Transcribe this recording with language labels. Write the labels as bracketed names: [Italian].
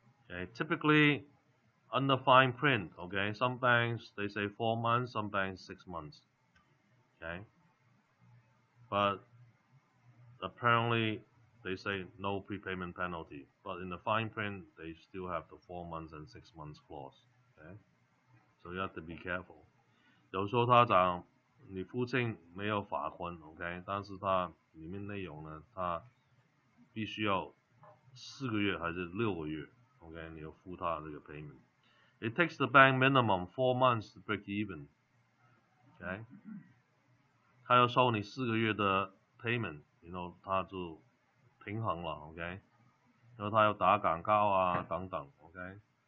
[English] Okay, typically under fine print, okay, some banks they say 4 months, some banks 6 months, okay, but apparently they say no prepayment penalty, but in the fine print they still have the 4 months and 6 months clause, okay, so you have to be careful. [Chinese] 有时候他讲你付清没有罚款 ，OK， 但是它里面内容呢，它必须要4个月还是6个月 ，OK， 你要付他这个 payment. [English] It takes the bank minimum 4 months to break even, [Chinese] OK， 他要收你4个月的 payment， 然后他就平衡了 ，OK， 然后他要打广告啊等等 ，OK。